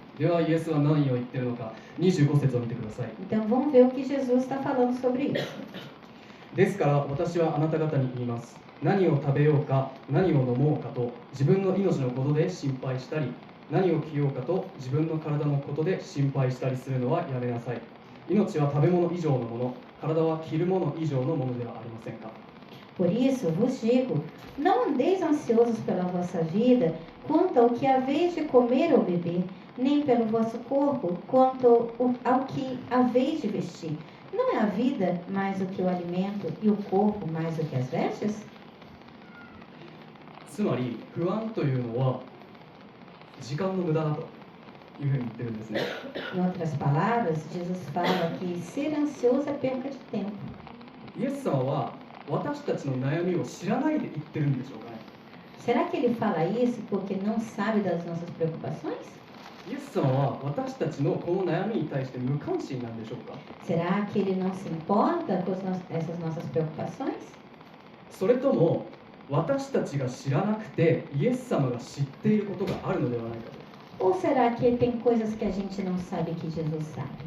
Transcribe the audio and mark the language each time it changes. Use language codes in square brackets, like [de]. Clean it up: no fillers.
[ja] ではイエスは何を言っているのか、25節を見てください。 [pt] Então, vamos ver o que Jesus está falando sobre isso. [ja] ですから私はあなた方に言います。何を食べようか、何を飲もうかと自分の命のことで心配したり、何を着ようかと自分の体のことで心配したりするのはやめなさい。命は食べ物以上のもの、体は着るもの以上のものではありませんか。 [pt] Por isso vos digo, não andeis ansiosos pela vossa vida, quanto ao que haveis de comer ou beber, nem pelo vosso corpo, quanto ao que haveis de vestir. Não é a vida mais do que o alimento e o corpo mais do que as vestes? [ja] つまり不安というのは時間の無駄だというふうに言ってるんですね。 [pt] Em outras palavras, Jesus fala que ser ansioso é perca de tempo. [ja] イエス様は私たちの悩みを知らないで言ってるんでしょうかね。 [pt] Será que ele fala isso porque não sabe das nossas preocupações? [ja] イエス様は私たちのこの悩みに対して無関心なんでしょうか。 [pt] Será que ele não se importa com essas nossas preocupações? [ja] それとも私たちが知らなくてイエス様が知っていることがあるのではないかと。 [pt] Ou será que tem coisas que a gente não sabe que Jesus sabe?